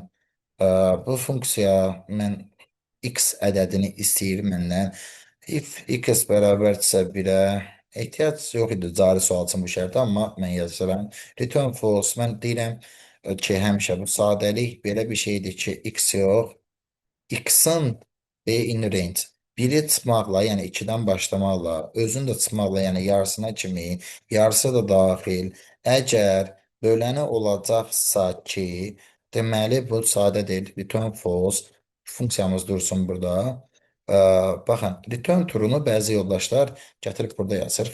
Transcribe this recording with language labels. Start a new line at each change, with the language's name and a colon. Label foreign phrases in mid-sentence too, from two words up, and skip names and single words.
Azerbaijani: Bu funksiya mən x ədədini istəyir məndən. If x bərabərdirsə 1-ə ehtiyac yox idi cari sual üçün bu şərtə, amma mən yazıram.
English: Return false.
Azerbaijani: Mən deyirəm ki, həmişə bu sadəlik belə bir şeydir ki, x yox. X-in
English: in range.
Azerbaijani: Biri çıxmaqla, yəni 2-dən başlamaqla, özünü də çıxmaqla, yəni yarısına kimi, yarısı da daxil. Əgər böləni olacaqsa ki, deməli bu sadədir.
English: Return false.
Azerbaijani: Funksiyamız dursun burada. Baxın, return turunu bəzi yoldaşlar gətirib burada yazır.